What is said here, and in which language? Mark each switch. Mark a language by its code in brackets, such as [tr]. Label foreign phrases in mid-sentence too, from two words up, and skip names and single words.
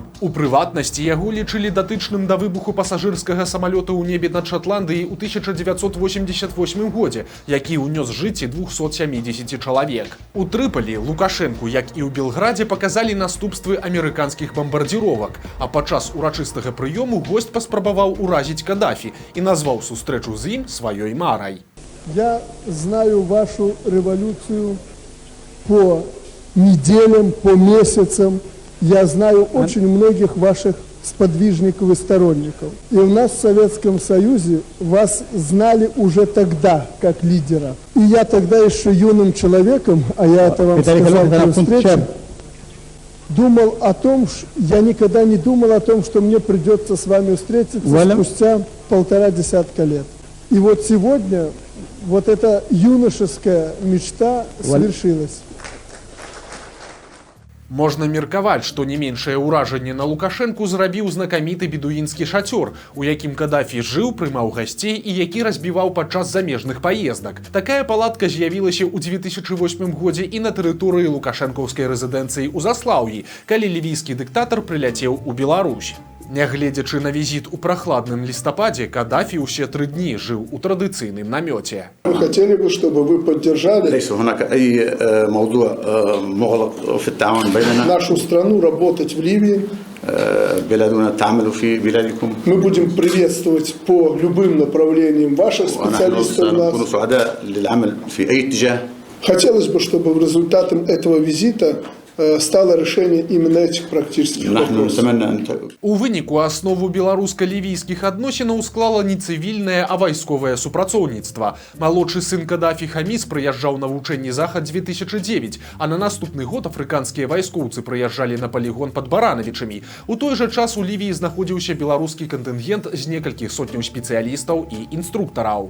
[be] У прыватнасці яго лічылі датычным да выбуху пасажырскага самалёта ў небе над Шатландыяй у 1988 годзе, які ўнёс жыцці 270 чалавек. У Трыпалі Лукашэнку, як і ў Белградзе, паказалі наступствы амерыканскіх бамбардзіровак, а падчас урачыстага прыёму госць паспрабаваў уразіць Кадафі і назваў сустрэчу з ім сваёй марай. [ru] Я знаю вашу революцию по неделям, по месяцам. Я знаю очень многих ваших сподвижников и сторонников. И у нас в Советском Союзе вас знали уже тогда как лидера. И я тогда еще юным человеком, а я это вам сказал при встрече, думал о том, я никогда не думал о том, что мне придется с вами встретиться спустя 1,5 десятка лет. И вот сегодня вот эта юношеская мечта свершилась. [be] Можна меркаваць, што не меншае ўражанне на Лукашэнку зрабіў знакаміты бедуінскі шацёр, у якім Кадафі жыў, прымаў гасцей і які разбіваў падчас замежных паездак. Такая палатка з'явілася ў 2008 годзе і на тэрыторыі лукашэнкаўскай рэзідэнцыі ў Заслаўі, калі лівійскі дыктатар прыляцеў у Беларусь. Нягледзячы на візіт у прахладным лістападзе, Кадафі ўсе 3 дні жыў у традыцыйным намёце. [ru] Мы хотели бы, чтобы вы поддержали нашу страну работать в Ливии. Мы будем приветствовать по любым направлениям ваших специалистов нас. Хотелось бы, чтобы результатом этого визита стало решение именно этих практических вопросов. [be] У выніку аснову беларуска-лівійскіх адносінаў склала не цывільнае, а вайсковае супрацоўніцтва. Малодшы сын Кадафі Хаміс прыязджаў на вучэнні Захад 2009, а на наступны год афрыканскія вайскоўцы прыязджалі на палігон пад Баранавічамі. У той жа час у Лівіі знаходзіўся беларускі кантынгент з некалькіх сотняў спецыялістаў і інструктараў.